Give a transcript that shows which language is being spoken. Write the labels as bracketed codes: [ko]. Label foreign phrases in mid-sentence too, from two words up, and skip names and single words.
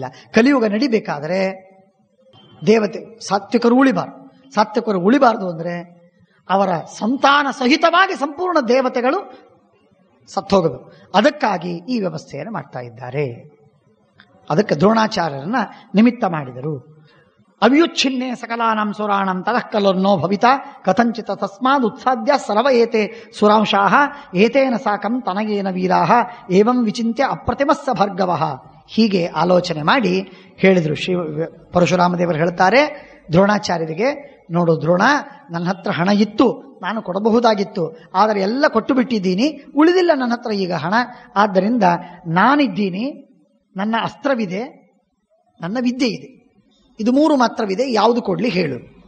[kn] ಕಲಿಯುಗ ನಡಿಬೇಕಾದರೆ ಸಾತ್ವಿಕರು ಉಳಿಬಾರದು ಅಂದರೆ ಅವರ ಸಂತಾನ ಸಹಿತವಾಗಿ ಸಂಪೂರ್ಣ ದೇವತೆಗಳು ಸತ್ತೋಗಬೇಕು. ಅದಕ್ಕಾಗಿ ಈ ವ್ಯವಸ್ಥೆಯನ್ನು ಮಾಡ್ತಾ ಇದ್ದಾರೆ. ಅದಕ್ಕೆ ದ್ರೋಣಾಚಾರ್ಯರನ್ನ ನಿಮಿತ್ತ ಮಾಡಿದರು. [sa] ಅವಿಯುಚ್ಛಿನ್ನೆ ಸಕಲಾನಾಂ ಸುರಾಣಂ ತತಃ ಕಲರ್ನೋ ಭವಿತಾ ಕಥಂಚಿತ ತಸ್ಮಾದ್ ಉತ್ಸಾದ್ಯ ಸರ್ವ ಏತೆ ಸುರಾಂಶಾಃ ಏತೇನ ಸಾಕಂ ತನಗೇನ ವೀರಾಃ ಏವಂ ವಿಚಿಂತ್ಯ ಅಪ್ರತಿಮಸ್ಸ ಭಾರ್ಗವಃ. [kn] ಹೀಗೆ ಆಲೋಚನೆ ಮಾಡಿ ಹೇಳಿದರು. ಪರಶುರಾಮದೇವರು ಹೇಳ್ತಾರೆ ದ್ರೋಣಾಚಾರ್ಯರಿಗೆ, ನೋಡು ದ್ರೋಣ, ನನ್ನ ಹತ್ರ ಹಣ ಇತ್ತು, ನಾನು ಕೊಡಬಹುದಾಗಿತ್ತು, ಆದರೆ ಎಲ್ಲ ಕೊಟ್ಟು ಬಿಟ್ಟಿದ್ದೀನಿ, ಉಳಿದಿಲ್ಲ ನನ್ನ ಹತ್ರ ಈಗ ಹಣ. ಆದ್ದರಿಂದ ನಾನಿದ್ದೀನಿ, ನನ್ನ ಅಸ್ತ್ರವಿದೆ, ನನ್ನ ವಿದ್ಯೆ ಇದೆ, ಇದು 3 ಮಾತ್ರವಿದೆ, ಯಾವುದು ಕೊಡ್ಲಿ ಹೇಳು.